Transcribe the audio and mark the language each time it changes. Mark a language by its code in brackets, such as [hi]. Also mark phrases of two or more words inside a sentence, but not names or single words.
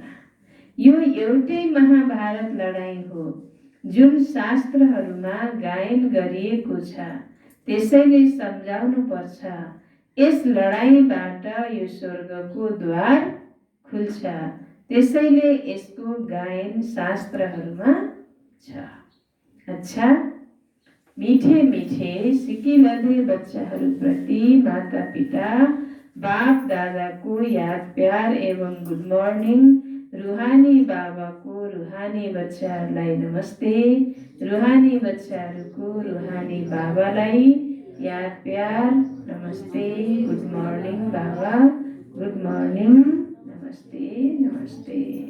[ne] यो एउटै महाभारत लडाईँ हो जुन शास्त्रहरूमा गायन गरिएको छ। त्यसैले सम्झाउनु पर्छ, यस लडाईँबाट यो स्वर्गको द्वार खुल्छ। त्यसैले यसको गायन शास्त्रहरूमा छ। अच्छा, [hi] मीठे मीठे सिकिलधे [ne] बच्चाहरूप्रति माता पिता बाप दादाको याद प्यार एवं [en] good morning. [ne] रूहानी बाबाको रूहानी बच्चाहरूलाई नमस्ते। रूहानी बच्चाहरूको रूहानी बाबालाई याद प्यार नमस्ते। [en] good morning Baba, good morning, [ne] नमस्ते नमस्ते।